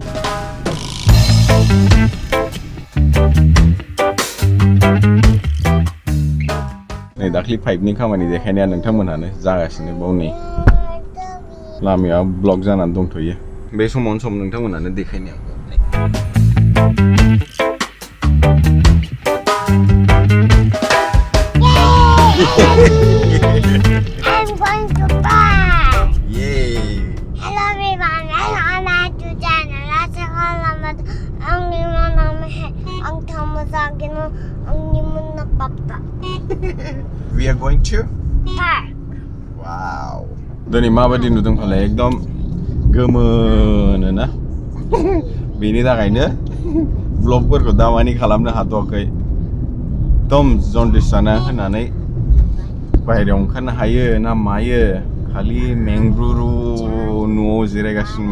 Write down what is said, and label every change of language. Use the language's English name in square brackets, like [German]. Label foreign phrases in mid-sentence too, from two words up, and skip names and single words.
[Bodo] नै दाख्लि पाइपनि खामानि देखायनाया नोंथांमोनहानो जागासिनो बाव नै लामाया ब्लक जानानै दंथ'यो बे समावनो सम नोंथांमोनहानो देखायनाया [English] I'm going to park. Yay! Hello everyone, welcome back to channel. [Hindi] आज हम [English] We are going to park. Wow. [Bodo] दिनै माबायदि नुदों फालाय एकदम गोमोनो ना बेनि थाखायनो ब्लगफोरखौ दामानि खालामनो हाथ'वाखै एकदम जन्दिस जाना होनानै बाहेरायाव ओंखारनो हायो ना मायो खालि मेंग्रुरु न'आव जिरायगासिनोमोन